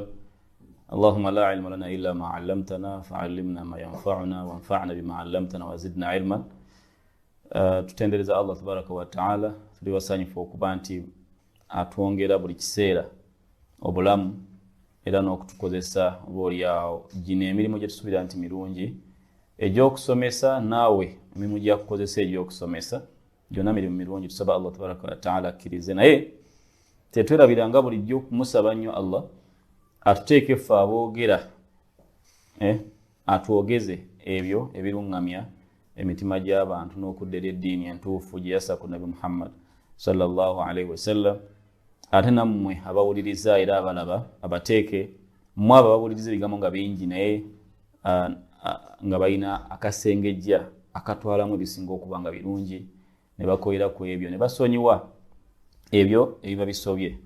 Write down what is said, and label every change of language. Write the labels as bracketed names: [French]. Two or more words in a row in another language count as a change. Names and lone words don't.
[Arabic] اللهم لا علم لنا إلا ما علمتنا فعلمنا ما ينفعنا وانفعنا بما علمتنا وزدنا علما. [Ganda] Tutendereza [Arabic] الله تبارك وتعالى [Ganda] tuli wasanyifu okuba nti atwongera buli kiseera obulamu era n'okutukozesa oboolyawo gino emirimu gye tusuubira nti mirungi egy'okusomesa naawe emirimu gya kukozesa egy'okusomesa gyonna mirimu mirungi. Tusaba [Arabic] الله تبارك وتعالى [Ganda] akkirize, naye tetwerabiranga bulijjo okumusaba nnyo Allah atuteeke ffe aboogera atwogeze ebyo ebiruŋŋamya emitima gy'abantu n'okudda eri eddiini entuufu gye yassa ku Nabi Muhammad [Arabic] صلى الله عليه وسلم. [Ganda] Ate nammwe abawuliriza era abalaba abateeke mmwe abo abawuliriza ebigambo nga bingi naye nga balina akasengejja akatwalamu ebisinga okuba nga birungi ne bakoera ku ebyo ne basonyiwa ebyo ebiba bisobye.